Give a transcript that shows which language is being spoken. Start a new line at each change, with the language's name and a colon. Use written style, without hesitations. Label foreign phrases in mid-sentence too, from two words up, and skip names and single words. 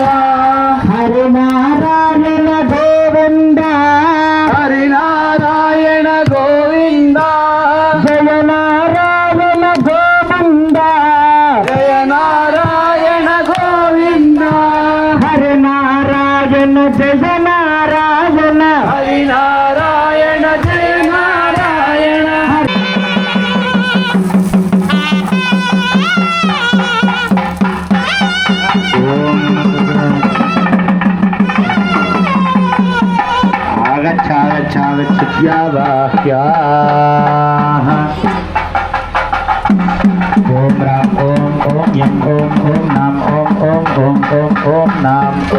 Sanskrit: హరినారాయణ గోవింద హరినారాయణ గోవింద జయ నారాయణ గోవింద జయ నారాయణ గోవింద హరినారాయణ జయ నారాయణ హరినారాయణ జయ నారాయణ आगच्छागच्छागच्छत्यावाह्याः ॐ राम ॐ यं ॐ नाम ॐ नाम